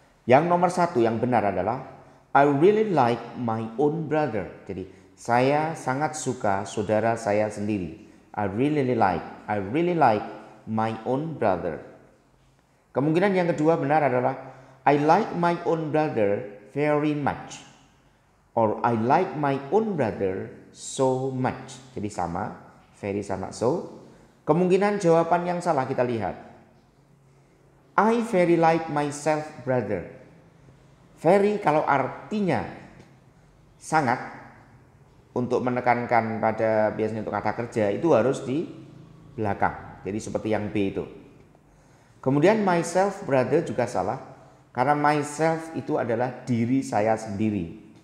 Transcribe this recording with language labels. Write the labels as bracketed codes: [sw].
[id] Yang nomor 1 yang benar adalah [en] I really like my own brother. [id] Jadi saya sangat suka saudara saya sendiri. [en] I really like my own brother. [id] Kemungkinan yang kedua benar adalah [en] I like my own brother very much. Or I like my own brother so much. [id] Jadi sama, very sama so. Kemungkinan jawaban yang salah kita lihat. [en] I very like myself brother. [id] Very kalau artinya sangat, untuk menekankan pada biasanya untuk kata kerja itu harus di belakang. Jadi seperti yang B itu. Kemudian myself brother juga salah. Karena myself itu adalah diri saya sendiri.